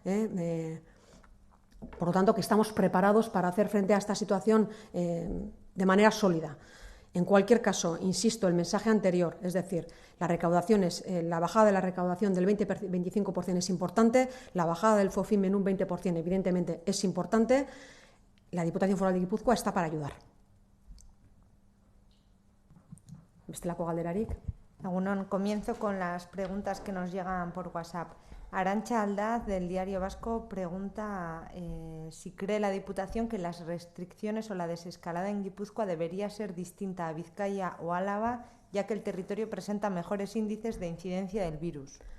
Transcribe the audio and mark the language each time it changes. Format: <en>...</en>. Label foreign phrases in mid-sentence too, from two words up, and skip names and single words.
<es>Por lo tanto, que estamos preparados para hacer frente a esta situación de manera sólida. En cualquier caso, insisto, el mensaje anterior, es decir, la bajada de la recaudación del 20-25% es importante, la bajada del FOFIM en un 20% evidentemente es importante. La Diputación Foral de Guipúzcoa está para ayudar.</es> <eu>Bestelako galderarik. Egunon,</eu> <es>comienzo con las preguntas que nos llegan por WhatsApp. Arantxa Aldaz, del Diario Vasco, pregunta si cree la Diputación que las restricciones o la desescalada en Guipúzcoa debería ser distinta a Vizcaya o Álava, ya que el territorio presenta mejores índices de incidencia del virus.</es>